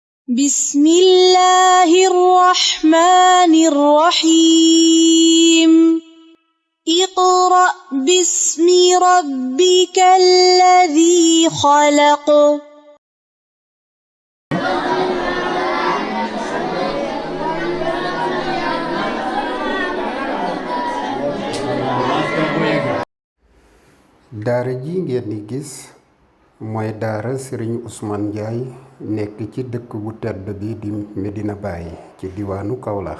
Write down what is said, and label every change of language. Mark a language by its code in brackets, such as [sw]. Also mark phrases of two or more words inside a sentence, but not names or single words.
[ar] بسم الله الرحمن الرحيم اقرأ باسم ربك الذي خلق [wo] daara ji ngeen di gis mooy daara Serigne Ousmane Ndiaye nekk ci dëkk bu tedd bi di Medina Baye ci diwaanu Kaolack.